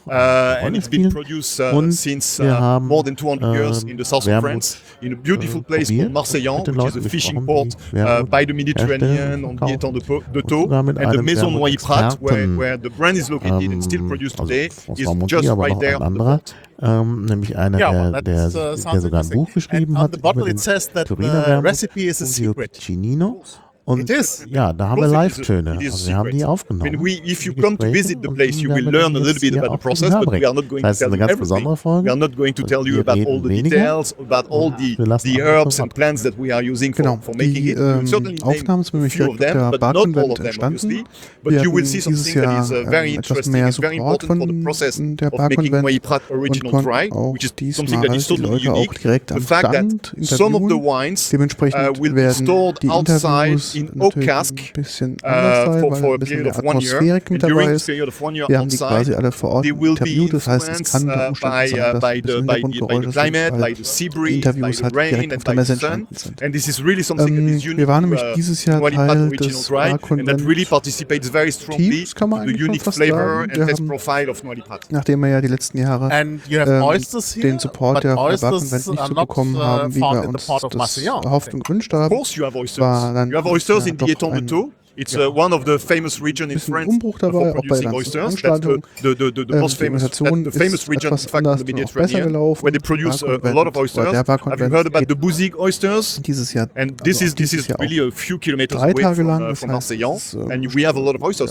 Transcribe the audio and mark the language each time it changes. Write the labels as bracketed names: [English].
[German] Und wir haben [English] Vermouth in a beautiful place called Marseillan, which is a fishing port by the Mediterranean on the Etang de Thaux. And the Maison Noyprat, where the brand is located and still produced today, is just right there on the port. [German] Nämlich einer, der sogar ein Buch geschrieben hat über den Turiner Vermouth, Cinino. Und ja, da haben wir Live-Töne. Also wir haben die aufgenommen. [English] If you come to visit the place, you will learn a little bit about the process, but we are not going to tell you everything. We are not going to tell you about all the details, about all the herbs and plants that we are using for making it. [German] Aufnahmen sind nämlich direkt der Barkenwelt entstanden. Wir hatten dieses Jahr etwas mehr Support von der Barkenwelt und konnten auch diesmal die Leute auch direkt am Stand interviewen. Dementsprechend werden die Interviews in Oak Cask ein bisschen anders sein, weil ein bisschen der Atmosphärik mit dabei ist. Wir haben die quasi alle vor Ort interviewt, das heißt, es kann der Umstand sein, dass ein bisschen Hintergrundgeräusche sind, weil die Interviews halt direkt auf der Messe entstanden sind. Wir waren nämlich dieses Jahr Teil des Barkonvent Teams, kann man eigentlich fast sagen. Wir haben, nachdem wir ja die letzten Jahre den Support der Barkonvent nicht so bekommen haben, wie wir uns das erhofft und gewünscht haben, war dann [English] Oysters in the Etang de Thaux. It's one of the famous regions in France producing oysters. The most famous, the famous region in fact in the Mediterranean, where they produce a lot of oysters. Have you heard about the Bouzigues oysters? And this is really a few kilometers away from Marseillan, and we have a lot of oysters.